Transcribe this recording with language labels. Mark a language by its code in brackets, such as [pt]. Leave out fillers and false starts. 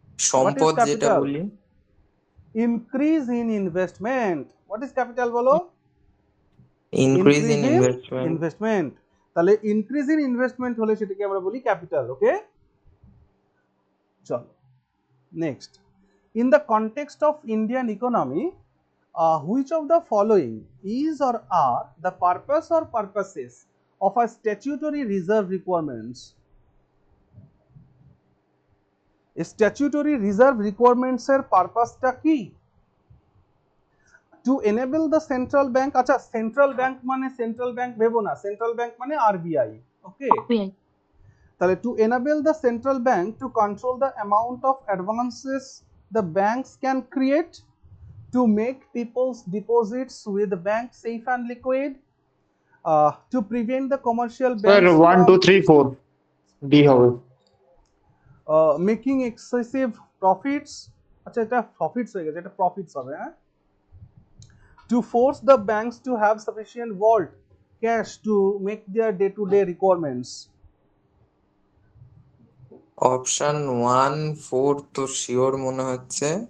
[bn] সম্পদ যেটা [en] capital? [bn] বলি। [en] Increase in investment. What is capital বলো? Increase in investment. Investment. [bn] তাহলে ইনক্রিজ ইন ইনভেস্টমেন্ট হলে সেটাকে আমরা বলি ক্যাপিটাল। ওকে, চলো next. [en] In the context of Indian economy, which of the following is or are the purpose or purposes of a statutory reserve requirements? [bn] Statutory reserve requirements এর পারপাসটা কি? [en] To enable the central bank, [bn] আচ্ছা central bank মানে central bank ভেবো না, central bank মানে RBI. [en] okay, তাহলে to enable the central bank to control the amount of advances the banks can create, to make people's deposits with the bank safe and liquid, to prevent the commercial [bn] sir [en] banks [bn] 1 2 3 4 D হবে। [en] making excessive profits, [bn] আচ্ছা এটা profits হয়ে গেছে, এটা profits হবে। হ্যাঁ, [en] To force the banks to have sufficient vault cash to make their day to day requirements. [bn] Option 1 4 তো sure মনে হচ্ছে।